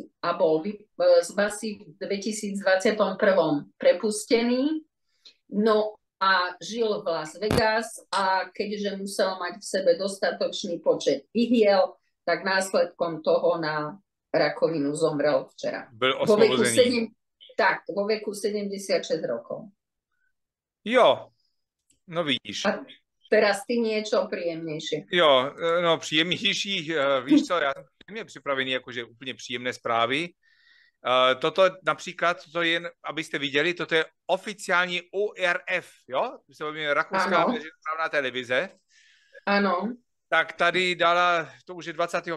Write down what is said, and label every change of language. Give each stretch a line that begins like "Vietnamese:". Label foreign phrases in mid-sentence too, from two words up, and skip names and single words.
Slovak: A bol z basy v 2021 prepustený, no a žil v Las Vegas a keďže musel mať v sebe dostatočný počet ihiel, tak následkom toho na rakovinu zomrel včera. Vo veku 76 rokov.
Czech: Jo. No vidíš.
Slovak: A teraz ty niečo príjemnejšie.
Czech: Jo, no příjemnější, víš co, já jsem neměl připravený jakože úplně příjemné zprávy. Toto například, toto je, abyste viděli, toto je oficiální ORF, jo? To se jmenuje Rakouská veřejnoprávná televize. Ano. Tak tady dala, to už je 25.